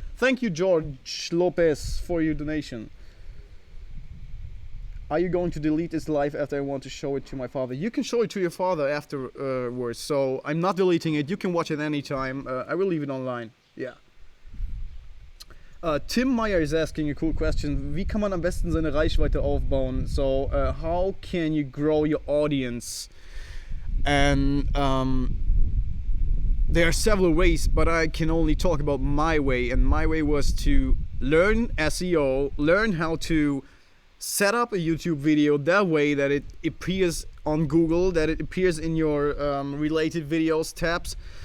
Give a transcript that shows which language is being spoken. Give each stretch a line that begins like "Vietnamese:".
English: Thank you, George Lopez, for your donation. are you going to delete this live after I want to show it to my father? You can show it to your father afterwards, so I'm not deleting it. You can watch it anytime. I will leave it online. Yeah. Tim Meyer is asking a cool question.
German: Wie kann man am besten seine Reichweite aufbauen?
English: So, how can you grow your audience? And there are several ways, but I can only talk about my way. And my way was to learn SEO, learn how to set up a YouTube video that way that it appears on Google, that it appears in your related videos tabs.